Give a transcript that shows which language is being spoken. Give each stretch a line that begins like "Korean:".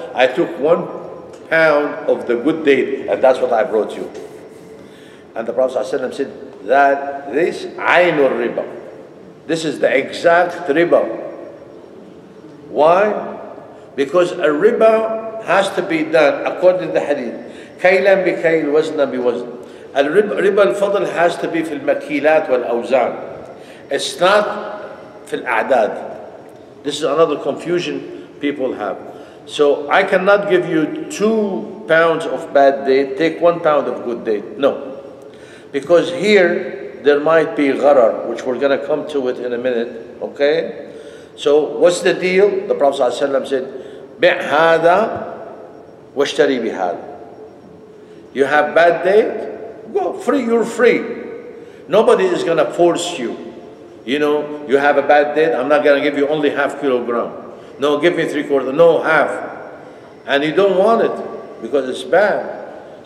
English: I took 1 pound of the good date, and that's what I brought you. And the Prophet ﷺ said that this ainul riba. This is the exact riba. Why? Because a riba has to be done according to the hadith.
Arabic: كيلا بكيل وزنا بوزن. الربا الفضل
English: has to be
Arabic: في المكيلات والأوزان.
English: It's not
Arabic: في الأعداد.
English: This is another confusion people have. So I cannot give you 2 pounds of bad date, take 1 pound of good date. No. Because here there might be gharar, which we're going to come to it in a minute. Okay? So what's the deal? The Prophet ﷺ said,
Arabic: بِعْ هَذَا وَاشْتَرِي بِهَذَا.
English: You have bad date, go free, you're free. Nobody is going to force you. You know, you have a bad date, I'm not going to give you only ½ kilogram. No, give me 3/4, no, half. And you don't want it because it's bad.